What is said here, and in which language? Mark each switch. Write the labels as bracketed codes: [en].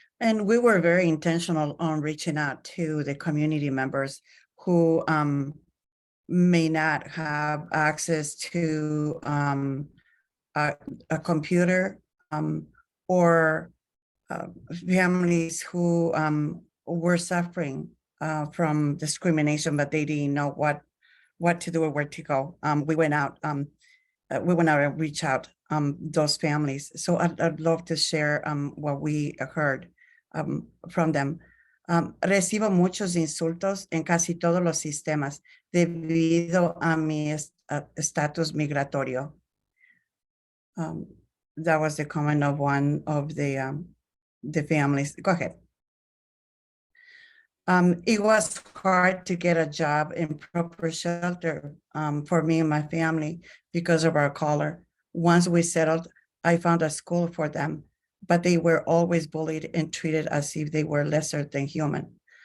[en] And we were very intentional on reaching out to the community members who may not have access to a computer or families who were suffering from discrimination, but they didn't know what to do or where to go. We went out and reach out those families. So I'd love to share what we heard from them. [es] Recibo muchos insultos en casi todos los sistemas debido a mi estatus migratorio. [en] That was the comment of one of the families. Go ahead. It was hard to get a job in proper shelter for me and my family because of our color. Once we settled, I found a school for them, but they were always bullied and treated as if they were lesser than human.